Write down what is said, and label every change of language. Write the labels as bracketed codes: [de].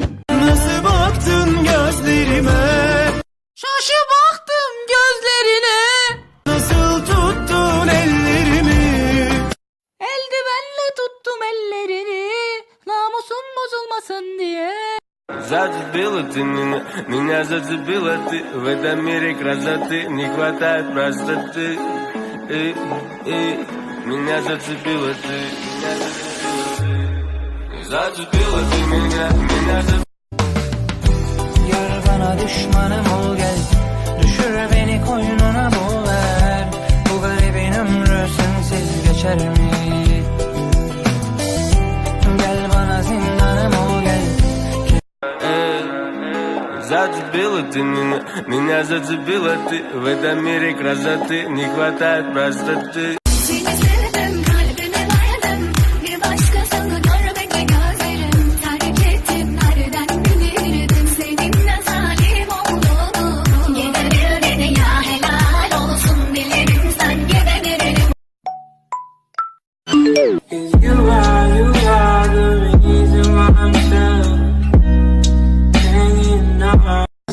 [tr] Nasıl baktın gözlerime? Şaşı baktım gözlerine. Nasıl tuttun ellerimi? Eldivenle tuttum ellerini, namusun bozulmasın diye. [ru] Зацепила ты меня зацепила ты. В этом мире красоты не хватает простоты. Меня зацепила ты. Zацепила ты меня зацепила. [tr] Yar bana düşmanım ol gel, düşür beni koynuna boğar. Bu garibin ömrü sensiz geçer mi? Gel bana zindanım ol gel. [ru] Зацепила ты меня зацепила ты. В этом мире красоты не хватает простоты. [tr] Seni sevdim, kalbime dayadım, bir başkasını görmedi gözlerim. Terk ettim, nereden bilirdim seninle zalim olduğunu. Giderir dedi ya helal olsun, bilirim sen gidebilirim. [en] You are the reason why I'm still hanging on.